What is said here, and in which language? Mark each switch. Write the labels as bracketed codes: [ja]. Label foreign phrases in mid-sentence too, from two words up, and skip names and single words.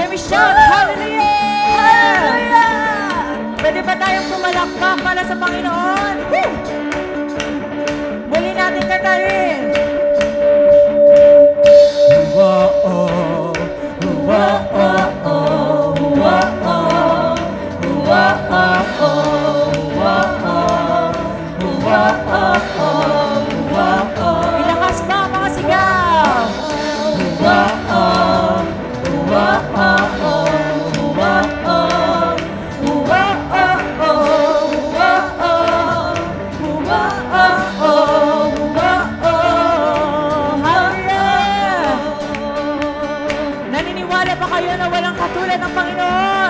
[en] shout hallelujah! Hallelujah! [tl] Pwede ba tayong pumalakpak para sa Panginoon? Woo! Muli natin katayin. Whoa-oh, whoa-oh, whoa-oh, whoa-oh, whoa-oh, whoa-oh. Ilakas pa ang mga sigaw. Whoa-oh, whoa-oh, whoa-oh, naniniwala ba kayo na walang katulad ng Panginoon?